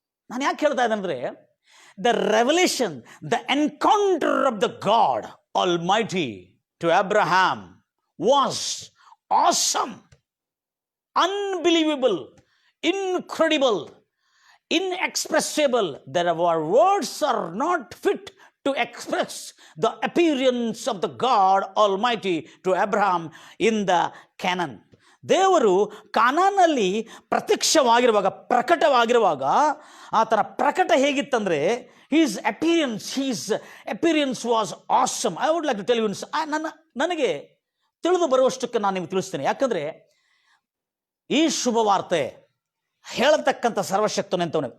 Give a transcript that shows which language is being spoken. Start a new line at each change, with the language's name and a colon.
Kannada: ನಾನು ಯಾಕೆ ಹೇಳ್ತಾ ಇದ್ದೇನೆ ಅಂದರೆ,
English: The revelation, the encounter of the God Almighty to Abraham was awesome, unbelievable, incredible, inexpressible. There are words are not fit to express the appearance of the God Almighty to Abraham in the Canaan.
Kannada: ದೇವರು ಕಾನಾನಲ್ಲಿ ಪ್ರತ್ಯಕ್ಷವಾಗಿರುವಾಗ, ಪ್ರಕಟವಾಗಿರುವಾಗ ಆತನ ಪ್ರಕಟ ಹೇಗಿತ್ತಂದರೆ,
English: his appearance was awesome. I would like to tell you,
Kannada: ನನಗೆ ತಿಳಿದು ಬರುವಷ್ಟಕ್ಕೆ ನಾನು ನಿಮಗೆ ತಿಳಿಸ್ತೇನೆ. ಯಾಕಂದರೆ ಈ ಶುಭವಾರ್ತೆ ಹೇಳತಕ್ಕಂಥ ಸರ್ವಶಕ್ತನು ಅಂತವನು.